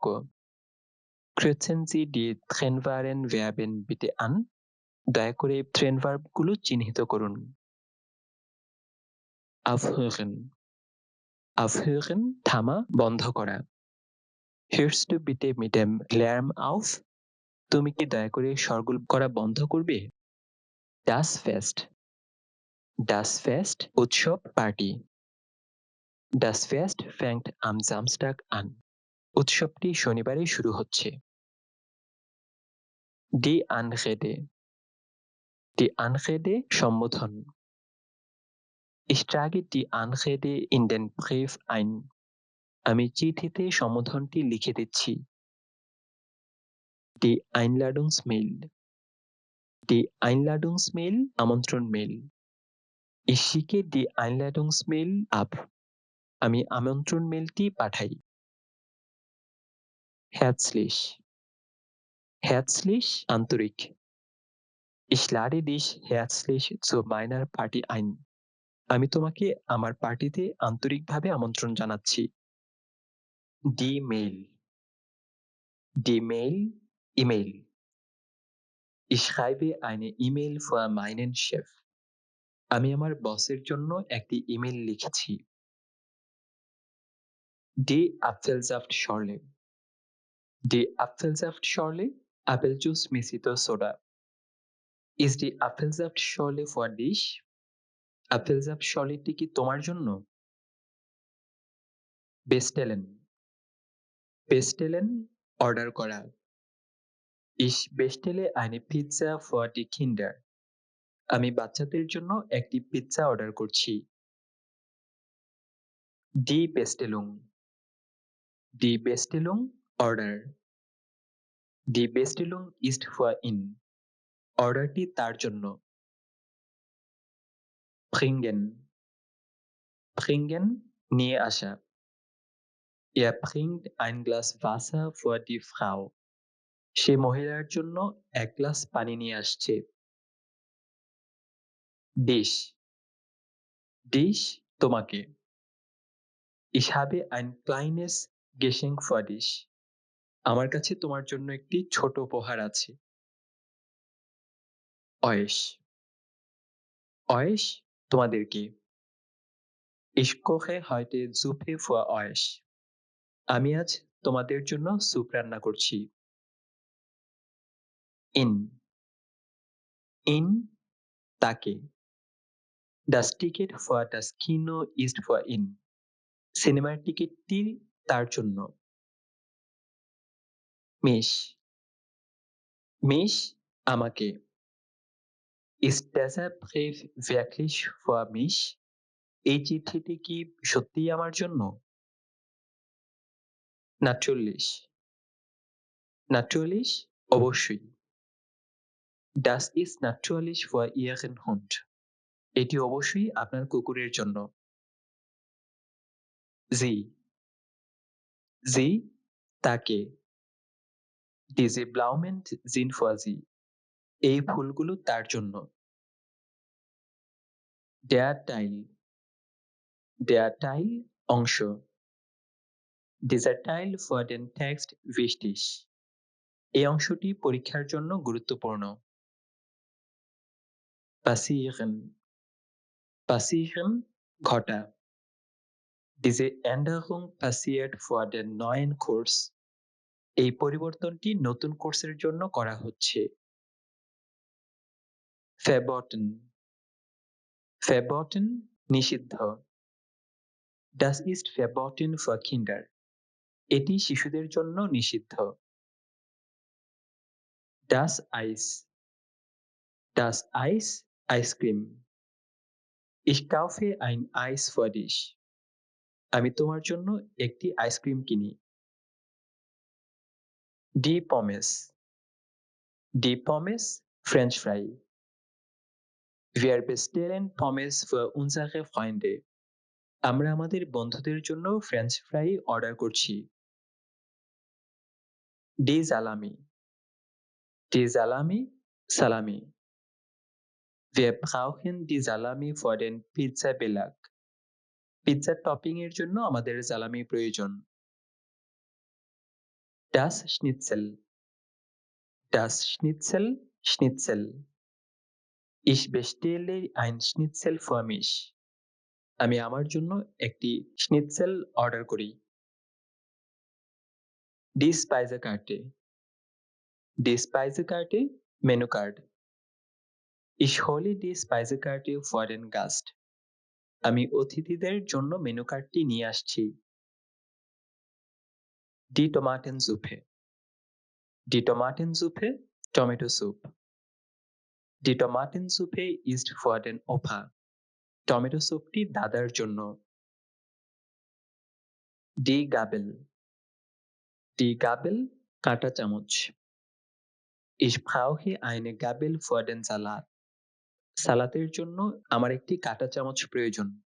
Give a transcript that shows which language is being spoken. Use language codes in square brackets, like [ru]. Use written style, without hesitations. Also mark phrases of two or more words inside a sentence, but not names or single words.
[de] Kreuzen Sie die Trennwahlen Verben bitte an. [bn] দয়া করে ট্রেনভার্বগুলো চিহ্নিত করুন। [de] Aufhören. Aufhören [bn] থামা, বন্ধ করা। [de] Hörst du bitte mit dem Lärm auf? [bn] তুমি কি দয়া করে শোরগোল করা বন্ধ করবে? [de] Das Fest. Das Fest [bn] উৎসব, পার্টি। [de] Das Fest fängt am Samstag an. [bn] উৎসবটি শনিবারে শুরু হচ্ছে। [de] Die Anrede. Die Anrede সম্বোধন। Ich trage die Anrede in den Brief ein. [bn] আমি চিঠিতে সম্বোধনটি লিখে দিচ্ছি। [de] Die Einladungsmail. Die Einladungsmail [bn] আমন্ত্রণ মেইল। [de] Ich schicke die Einladungsmail ab. [bn] আমি আমন্ত্রণ মেইলটি পাঠাই। Herzlich. [de] Herzlich আন্তরিক। Ich lade dich herzlich zu meiner Party ein. [bn] আমি তোমাকে আমার পার্টিতে আন্তরিকভাবে আমন্ত্রণ জানাচ্ছি। [de] Die Mail. Die Mail, E-Mail. Ich schreibe eine E-Mail für meinen Chef. [bn] আমি আমার বসের জন্য একটি ইমেল লিখেছি। [de] Die Apfelsaftschorle. Die Apfelsaftschorle, [bn] আপেল জুস মিশ্রিত সোডা। [de] Ist die Apfelsaftschorle für dich? [bn] আপেলসাফটশর্লেটি কি তোমার জন্য? [de] Bestellen. [bn] Bestellen অর্ডার করা। [de] Ich bestelle eine Pizza für die Kinder. [bn] আমি বাচ্চাদের জন্য একটি পিৎজা অর্ডার করছি। [de] Die Bestellung. Die Bestellung অর্ডার। Die Bestellung ist für ihn. [bn] অর্ডারটি তার জন্য। Bringen. Bringen নিয়ে আসা। [de] Er bringt ein Glas Wasser für die Frau. [bn] সে মহিলার জন্য এক গ্লাস পানি নিয়ে আসছে। [de] Dich. Dich তোমাকে। Ich habe ein kleines Geschenk für dich. [bn] আমার কাছে তোমার জন্য একটি ছোট উপহার আছে। [de] Euch. Euch তোমাদেরকে। Ich koche heute Suppe für euch. [bn] আমি আজ তোমাদের জন্য স্যুপ রান্না করছি। [de] In. In তাকে। Das Ticket für das Kino ist für ihn. [bn] সিনেমার টিকিটটি তার জন্য। [de] Mich. Mich আমাকে। Ist dieser Brief wirklich für mich? [bn] এই চিঠিটি কি সত্যিই আমার জন্য? [de] Natürlich. Natürlich অবশ্যই। Das ist natürlich für Ihren Hund. [bn] এটি অবশ্যই আপনার কুকুরের জন্য। Sie. [de] Sie তাকে। Diese Blumen sind für Sie. [bn] এই ফুলগুলো তার জন্য। [de] Der Teil. Der Teil অংশ। Dieser Teil für den Text wichtig. [bn] এই অংশটি পরীক্ষার জন্য গুরুত্বপূর্ণ। [de] Passieren. Passieren ঘটা। Diese Änderung passiert für den neuen Kurs. [bn] এই পরিবর্তনটি নতুন কোর্সের জন্য করা হচ্ছে। [de] Verboten. Verboten নিষিদ্ধ। Das ist verboten für Kinder. [bn] এটি শিশুদের জন্য নিষিদ্ধ। [de] Das Eis. Das Eis আইসক্রিম। Ich kaufe ein Eis für dich. [bn] আমি তোমার জন্য একটি আইসক্রিম কিনি। [de] Die Pommes. Die Pommes [en] French fry. [de] Wir bestellen Pommes für unsere Freunde. [bn] আমরা আমাদের বন্ধুদের জন্য ফ্রেঞ্চ ফ্রাই অর্ডার করছি। [de] Die Salami. Die Salami সালামি। Wir brauchen die Salami für den Pizza-Belag. [bn] পিৎজার টপিং এর জন্য আমাদের সালামি প্রয়োজন। [de] Das Schnitzel. Das Schnitzel Schnitzel. Ich bestelle ein Schnitzel für mich. [bn] আমি আমার জন্য একটি schnitzel অর্ডার করি। [de] Die Speisekarte. Die Speisekarte [bn] মেনু কার্ড। [de] Ich hole die Speisekarte für den Gast. [bn] আমি অতিথিদের জন্য মেনু কার্ডটি নিয়ে আসছি। [de] Die Tomatensuppe. Die Tomatensuppe [en] Tomato soup. [de] Die Tomatensuppe ist für den Opa. [bn] টমেটো স্যুপটি দাদার জন্য। [de] Die Gabel. Die Gabel [bn] কাঁটা চামচ। [de] Ich brauche eine Gabel für den Salat. [bn] সালাতের জন্য আমার একটি কাঁটা চামচ প্রয়োজন।